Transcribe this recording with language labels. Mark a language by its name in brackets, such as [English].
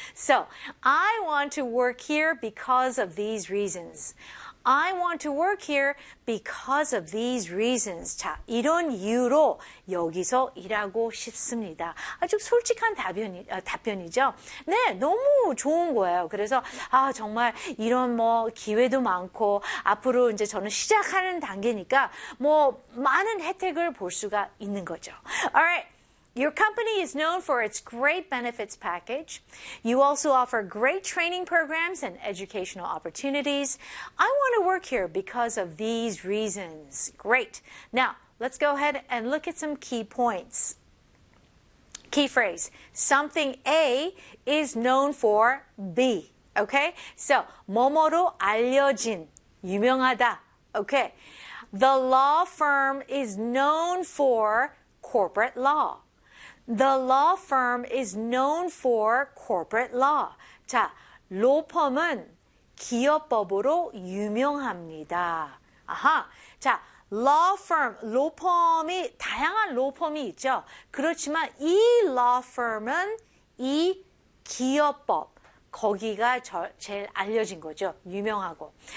[English] So, I want to work here because of these reasons. I want to work here because of these reasons. [Korean] 자, 이런 이유로 여기서 일하고 싶습니다. 아주 솔직한 답변이죠. 네, 너무 좋은 거예요. 그래서 아, 정말 이런 뭐 기회도 많고 앞으로 이제 저는 시작하는 단계니까 뭐 많은 혜택을 볼 수가 있는 거죠. [English] All right. Your company is known for its great benefits package. You also offer great training programs and educational opportunities. I want to work here because of these reasons. Great. Now, let's go ahead and look at some key points. Key phrase, something A is known for B. Okay? [Korean] So, 뭐뭐로 알려진, 유명하다. [English] Okay. The law firm is known for corporate law. The law firm is known for corporate law. [Korean] 자, 로펌은 기업법으로 유명합니다. 아하. 자, law firm, 로펌이 다양한 로펌이 있죠. 그렇지만 이 law firm은 이 기업법 거기가 제일 알려진 거죠. 유명하고.